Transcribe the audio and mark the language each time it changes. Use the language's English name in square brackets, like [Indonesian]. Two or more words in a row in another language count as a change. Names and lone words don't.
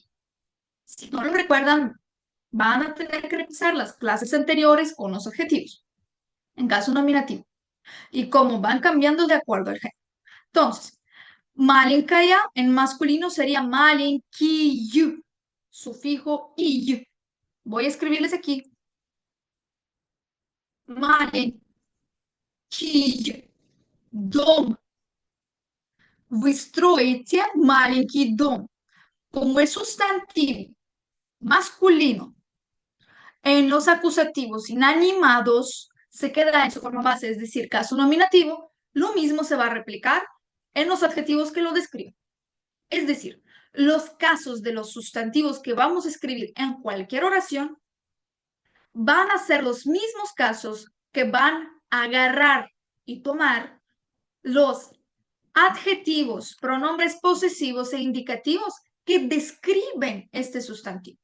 [Spanish] Si no lo recuerdan, van a tener que revisar las clases anteriores con los adjetivos, en caso nominativo, y cómo van cambiando de acuerdo al género. Entonces, malincaya en masculino sería malinkiyu, sufijo iyu. Voy a escribirles aquí. [Russian] Маленький дом. Вы строите маленький дом. [Spanish] Como es sustantivo masculino, en los acusativos inanimados se queda en su forma base, es decir, caso nominativo, lo mismo se va a replicar en los adjetivos que lo describen. Es decir, los casos de los sustantivos que vamos a escribir en cualquier oración van a ser los mismos casos que van a agarrar y tomar los adjetivos, pronombres posesivos e indicativos que describen este sustantivo.